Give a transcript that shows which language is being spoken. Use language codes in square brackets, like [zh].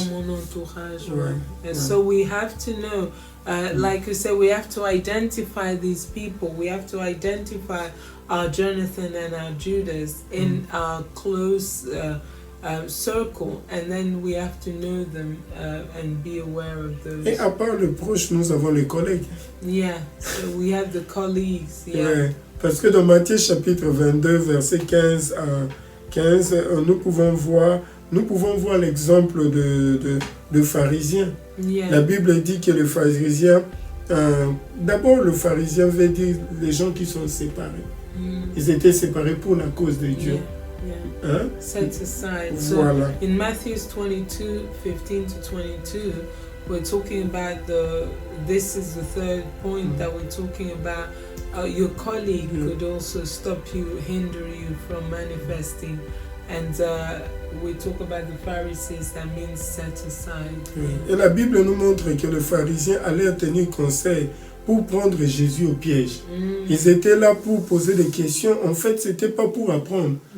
[fr] Dans mon entourage, [en] So we have to know, like you said, we have to identify these people. We have to identify our Jonathan and our Judas in our close circle, and then we have to know them and be aware of those. [fr] Et à part le proche, nous avons les collègues. [en] So we have the colleagues. [fr] Parce que dans Matthieu chapitre 22, verset 15 à 15, nous pouvons voir l'exemple de pharisiens. La Bible dit que le pharisien, d'abord le pharisien veut dire les gens qui sont séparés. Ils étaient séparés pour la cause de Dieu. [en] Set aside. [fr] Voilà. [en] So in Matthew 22, 15 to 22, we're talking about this is the third point that we're talking about. Your colleague could also stop you, hinder you from manifesting. And we talk about the Pharisees, that means set aside. [fr] Et la Bible nous montre que les pharisiens allaient tenir conseil pour prendre Jésus au piège. Ils étaient là pour poser des questions. En fait, c'était pas pour apprendre.